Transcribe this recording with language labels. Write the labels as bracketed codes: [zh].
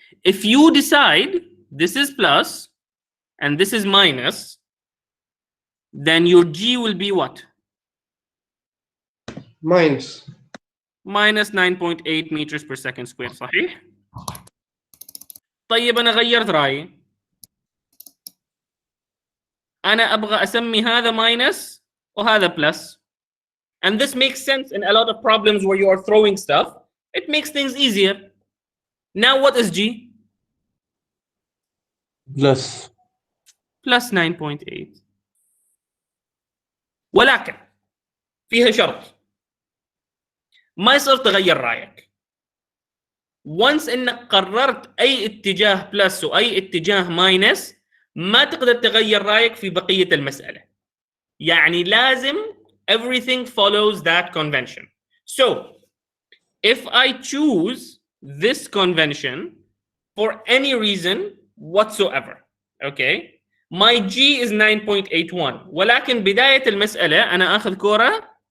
[en] If you decide this is plus and this is minus, then your G will be what? Minus 9.8 meters per second squared, [ar] صحيح؟ طيب أنا غيرت رأيي. أنا أبغى أسمي هذا minus وهذا plus. [en] And this makes sense in a lot of problems where you are throwing stuff. It makes things easier. Now what is G? Plus 9.8. [ar] ولكن فيها شرط. ما يصير تغير رأيك. [en] Once [ar] إنك قررت أي اتجاه plus وأي اتجاه minus ما تقدر تغير رأيك في بقية المسألة. يعني لازم [en] everything follows that convention. So, if I choose this convention for any reason whatsoever, okay, my G is 9.81 [ar] ولكن بداية المسألة أنا أخذ كرة